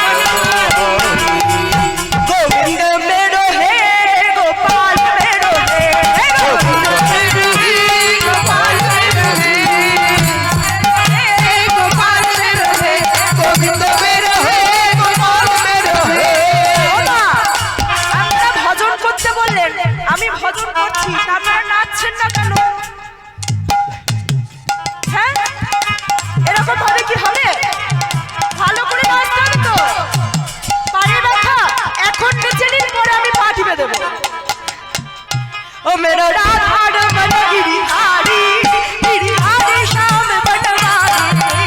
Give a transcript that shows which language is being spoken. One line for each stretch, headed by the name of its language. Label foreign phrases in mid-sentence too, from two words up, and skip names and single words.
Hindi: गोविंद मेरो हे गोपाल मेरो हे गोविंद गोपाल मेरो है गोपाल मेरो है गोविंद मेरो है गोपाल मेरो है
Bangla: ওমা, আপনারা ভজন করতে বললেন আমি ভজন করছি আপনারা নাচছেন না কেন হ্যাঁ এরকম ভাবে কি হবে ভালো করে নাচতে হবে তো পায়ে ব্যথা এখন নেচে নিন পরে আমি পা টিপে দেবো
Hindi: ओ मेरा राधा रमन गिरिधारी गिरिधारी श्याम बनवारी